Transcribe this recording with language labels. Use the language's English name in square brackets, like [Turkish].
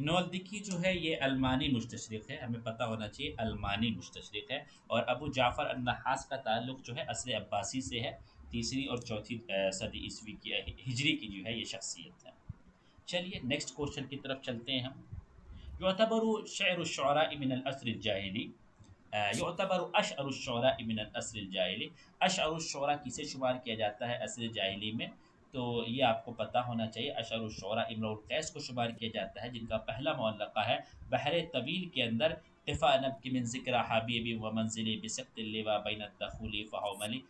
[Urdu] نولدکی جو ہے یہ المانی مستشرق ہے، ہمیں پتہ ہونا چاہیے المانی مستشرق ہے. اور ابو جعفر النحاس کا تعلق جو ہے عصر عباسی سے ہے، تیسری اور چوتھی صدی عیسوی کی ہجری کی جو ہے یہ شخصیت ہے. چلیے نیکسٹ کوشچن کی طرف چلتے ہیں ہم. [Arabic] يعتبر شعر الشعراء من العصر الجاہلی يعتبر اشعر الشعراء من العصر الجاہلی. [Urdu] اشعر الشعراء کسے شمار کیا جاتا ہے عصر جاہلی میں؟ تو یہ آپ کو پتہ ہونا چاہیے. اشعر الشعراء امرؤ القیس کو شمار کیا جاتا ہے، جن کا پہلا معلقہ ہے بحر طویل کے اندر [Arabic] قفا نبک من ذکر حبیبی و منزلی بسقط اللوا بین الدخول فحوملی.